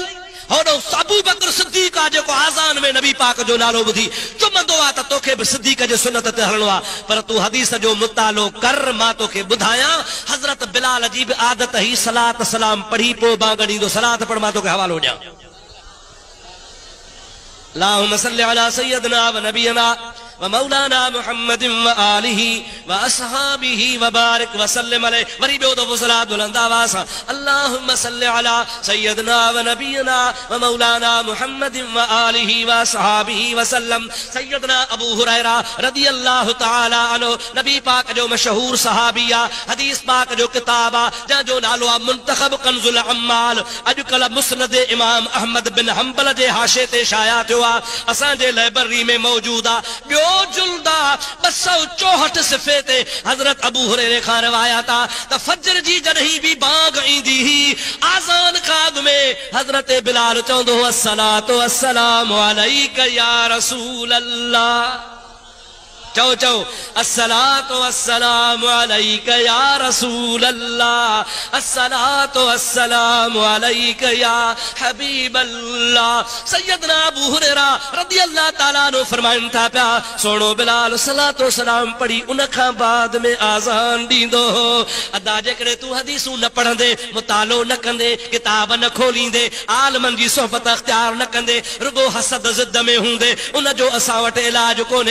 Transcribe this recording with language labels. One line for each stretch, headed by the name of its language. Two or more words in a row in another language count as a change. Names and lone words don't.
Sindhi: होॾो अबू बकर सिद्दीक़ आ जेको आज़ान में नबी पाक जो नालो ॿुधी चुमंदो आ त तोखे बि सिद्दीक़ जे सुन्नत ते हलणो आ। पर तू हदीस जो मुतालो कर, मां तोखे ॿुधायां हज़रत बिलाल जी बि आदत ही सलात सलाम पढ़ी पोइ बांग ॾींदो। सलात पढ़, मां तोखे हवालो ॾियां।
Arabic: اللهم صل على سيدنا ونبينا ومولانا محمد وآله وأصحابه وبارك وسلم عليه.
Sindhi: वरी ॿियो दफ़ो सलात बुलंद आवाज़ सां
Arabic: اللهم صل على سيدنا ونبينا ومولانا محمد وآله وأصحابه وسلم.
Sindhi: सय्यदना अबू हुरैरा
Arabic: رضي الله تعالى عنه
Sindhi: नबी पाक जो मशहूर सहाबी आ, हदीस पाक जो किताब आ जंहिंजो नालो आहे मुंतखब कंजुल अम्माल। अॼुकल्ह मुस्नद इमाम अहमद बिन हंबल जे हाशे ते शाया थियो आ, असांजे लाइब्रेरी में मौजूद आ। ॿियो जुल्दा 264 सिफ़े ते हज़रत अबू हुरैरे खां रिवायत आ त फजर जी जॾहिं भी बांग ईंदी ही आज़ान खां अॻु में हज़रत बिलाल चवंदो हो
Arabic: الصلاة والسلام عليك يا رسول الله.
Sindhi: चओ चओ
Arabic: الصلاة والسلام عليك يا رسول الله، الصلاة والسلام عليك يا حبيب الله.
Sindhi: सैयदना अबू हुरैरा
Arabic: رضي الله تعالى عنه
Sindhi: फरमाइनि था पिया सोणो बिलाल सलातो सलाम पढ़ी उन खां बाद में आज़ान ॾींदो हो। अदा जेकॾहिं तूं हदीसूं न पढ़ंदे, मुतालो न कंदे, किताब न खोलींदे, आलमनि जी सोहबत अख्तियार न कंदे, रुगो हसद ज़िद में हूंदे, उन जो असां वटि इलाज कोन्हे।